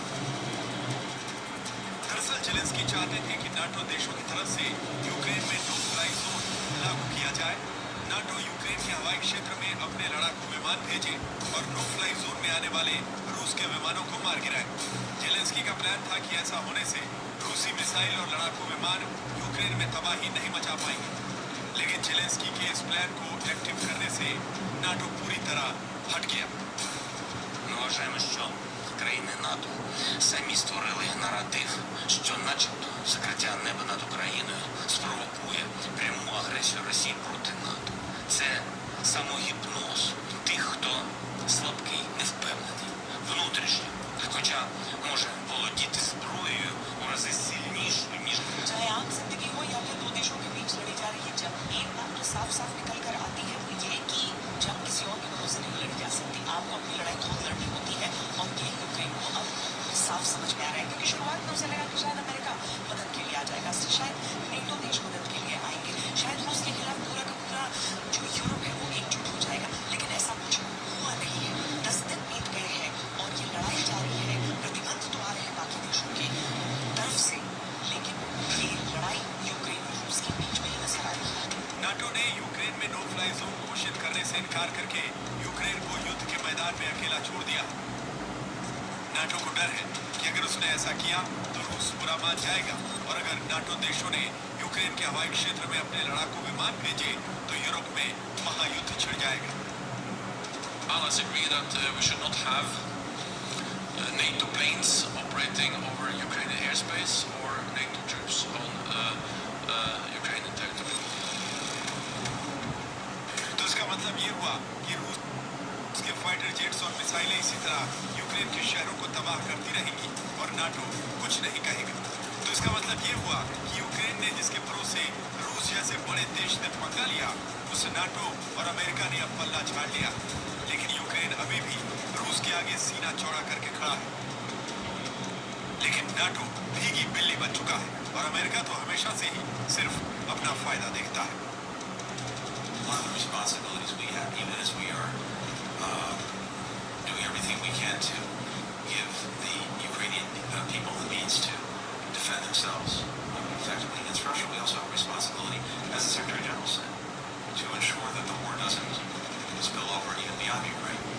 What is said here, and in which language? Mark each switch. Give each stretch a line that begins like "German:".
Hindi: दरअसल जेलेंस्की चाहते थे कि नाटो देशों की तरफ से यूक्रेन में नो फ्लाई जोन लागू किया जाए, नाटो यूक्रेन के हवाई क्षेत्र में अपने लड़ाकू विमान भेजे और नो फ्लाई जोन में आने वाले रूस के विमानों को मार गिराए। जेलेंस्की का प्लान था कि ऐसा होने से रूसी मिसाइल और लड़ाकू विमान यूक्रेन में तबाही नहीं मचा पाएंगे, लेकिन जेलेंस्की के इस प्लान को एक्टिव करने से नाटो पूरी तरह हट गया।
Ukrainian: Ми вважаємо, що країни НАТО самі створили наратив, що начебто закриття неба над Україною спровокує пряму агресію Росії проти НАТО. Це самогіпноз тих, хто слабкий, невпевнений, внутрішньо, хоча може володіти зброєю у рази сильнішою, ніж
Hindi: चाहे आम जिंदगी हो या फिर दो देशों के बीच लड़ी जा रही जंग, एक बात तो साफ साफ निकल कर आती है, वो ये कि जंग किसी और के भरोसे नहीं लड़ी जा सकती। आपको अपनी लड़ाई खुद लड़नी होती है और ये यूक्रेन को अब साफ समझ में आ रहा है, क्योंकि शुरुआत में उसे लगा कि शायद अमेरिका मदद के लिए आ जाएगा, शायद नेटो देश मदद के लिए आएंगे, शायद रूस के खिलाफ पूरा का पूरा जो यूरोप है वो एकजुट हो जाएगा, लेकिन ऐसा कुछ हुआ नहीं है। 10 दिन बीत गए हैं और ये लड़ाई जारी है, प्रतिबंध तो आ रहे हैं बाकी देशों की तरफ से, लेकिन ये लड़ाई यूक्रेन और रूस के बीच में ही नजर आ रही है। नाटो ने यूक्रेन में नो फ्लाई जोन घोषित करने से इनकार करके यूक्रेन को युद्ध के मैदान में अकेला छोड़ दिया। नाटो को डर है कि अगर उसने ऐसा किया तो रूस बुरा मान जाएगा और अगर नाटो देशों ने यूक्रेन के हवाई क्षेत्र में अपने लड़ाकू विमान भेजे तो यूरोप में महायुद्ध छिड़ जाएगा।
English: Allies agree that we should not have NATO planes operating over Ukrainian airspace or NATO troops on Ukrainian territory.
Hindi: तो इसका मतलब ये हुआ कि रूस के फाइटर जेट्स और मिसाइलें इसी तरह यूक्रेन के शहरों को तबाह करती रहेंगी और नाटो कुछ नहीं कहेगा। तो इसका मतलब ये हुआ कि यूक्रेन ने जिसके भरोसे रूस जैसे बड़े देश ने पंगा लिया, उस नाटो और अमेरिका ने अब पल्ला झाड़ लिया, लेकिन यूक्रेन अभी भी रूस के आगे सीना चौड़ा करके खड़ा है। लेकिन नाटो भीगी बिल्ली बन चुका है और अमेरिका तो हमेशा से ही सिर्फ अपना फायदा देखता है।
English: One of the responsibilities we have, even as we are doing everything we can to give the Ukrainian people the means to defend themselves effectively against Russia, we also have a responsibility, as the Secretary General said, to ensure that the war doesn't spill over even beyond Ukraine.